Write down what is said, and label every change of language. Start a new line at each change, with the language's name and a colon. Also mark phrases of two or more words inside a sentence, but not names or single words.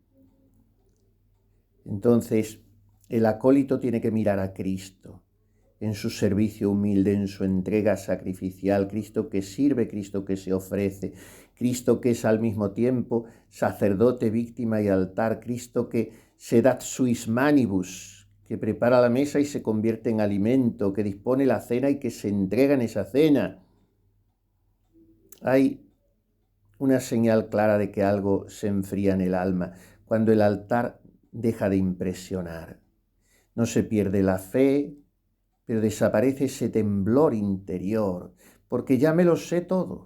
Spanish: Entonces, el acólito tiene que mirar a Cristo en su servicio humilde, en su entrega sacrificial, Cristo que sirve, Cristo que se ofrece, Cristo que es al mismo tiempo sacerdote, víctima y altar, Cristo que
Latin: sedat suis manibus,
Spanish: que prepara la mesa y se convierte en alimento, que dispone la cena y que se entrega en esa cena. Hay una señal clara de que algo se enfría en el alma, cuando el altar deja de impresionar. No se pierde la fe, pero desaparece ese temblor interior, porque ya me lo sé todo.